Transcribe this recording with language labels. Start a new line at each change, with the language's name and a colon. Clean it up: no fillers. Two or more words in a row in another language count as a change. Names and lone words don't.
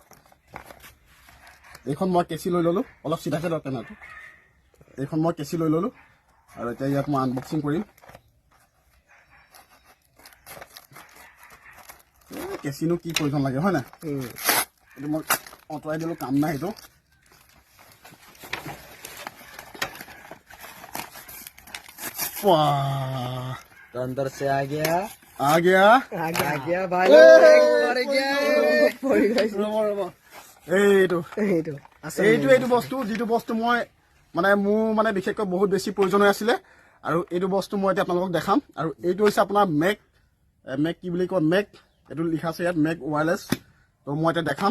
Assamese: এইখন মই কেঁচি লৈ ল'লোঁ, অলপ চিধাকৈ লওক কেমেৰাটো। এইখন মই কেঁচি লৈ ল'লোঁ আৰু এতিয়া ইয়াত মই আনবক্সিং কৰিম। কেঁচিনো কি প্ৰয়োজন লাগে হয় নাই? এইটো মই আঁতৰাই দিলোঁ, কাম নাই সেইটো। वाह,
Hindi: तो अंदर से आ गया
Assamese: भाई এইটো বস্তু যিটো বস্তু মই মানে মোৰ মানে বিশেষকৈ বহুত বেছি প্ৰয়োজন হৈ আছিলে আৰু এইটো বস্তু মই এতিয়া আপোনালোকক দেখাম। আৰু এইটো হৈছে আপোনাৰ মেক কি বুলি কয়, মেক। এইটো লিখা আছে ইয়াত
English: mic wireless.
Assamese: তো মই এতিয়া দেখাম।